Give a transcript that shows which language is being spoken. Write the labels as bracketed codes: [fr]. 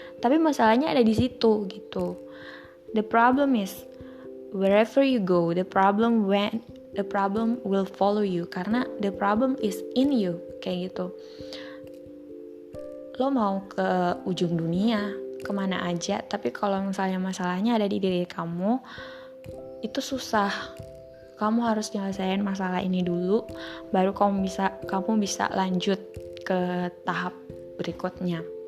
[id] Tapi masalahnya ada di situ gitu. [en] The problem is wherever you go, the problem will follow you, [id] karena [en] the problem is in you, [id] kayak gitu. Lo mau ke ujung dunia, kemana aja, tapi kalau misalnya masalahnya ada di diri kamu, itu susah. Kamu harus nyelesain masalah ini dulu, baru kamu bisa lanjut ke tahap berikutnya.